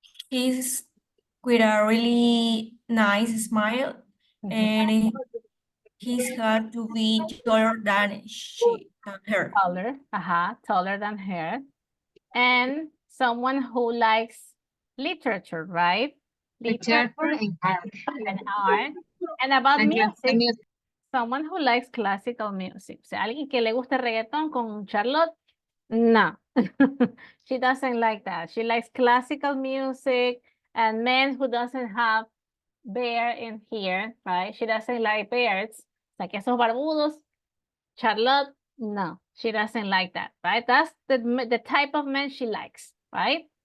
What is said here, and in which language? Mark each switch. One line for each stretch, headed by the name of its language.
English: He's with a really nice smile, and he's got to be taller than her. Taller than her. And someone who likes literature, right? Literature and art. And art. And about And classical music, someone who likes classical music.
Spanish: O sea, alguien que le gusta reggaeton con Charlotte, no.
English: She doesn't like that. She likes classical music and men who doesn't have bear in here, right? She doesn't like beards.
Spanish: O sea, que esos barbudos, Charlotte, no,
English: she doesn't like that, right? That's the type of man she likes, right?